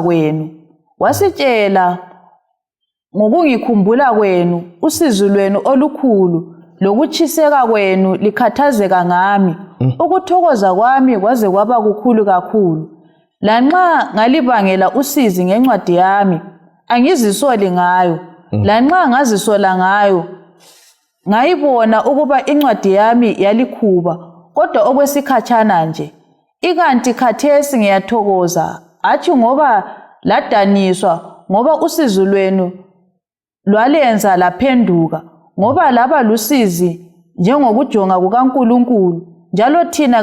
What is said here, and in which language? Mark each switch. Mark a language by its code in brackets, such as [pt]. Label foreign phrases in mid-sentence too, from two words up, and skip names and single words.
[nd] kwenu wasitshela ngokungikhumbula kwenu usizo lwenu olukhulu lokuchiseka kwenu likhathazeka ngami ukuthokoza kwami kwaze kwaba kukhulu kakhulu lanxa ngalibangela usizi ngencwadi yami angizisoli ngayo lanxa ngazisola ngayo ngayibona ukuba incwadi yami yalikhuba kodwa okwesikhatshana nje ikanti khathesi ngiyathokoza athi ngoba ladaniswa ngoba usizo lwenu lwalenza laphenduka ngoba laba lusizi njengokujonga kukaNkulunkulu njalo thina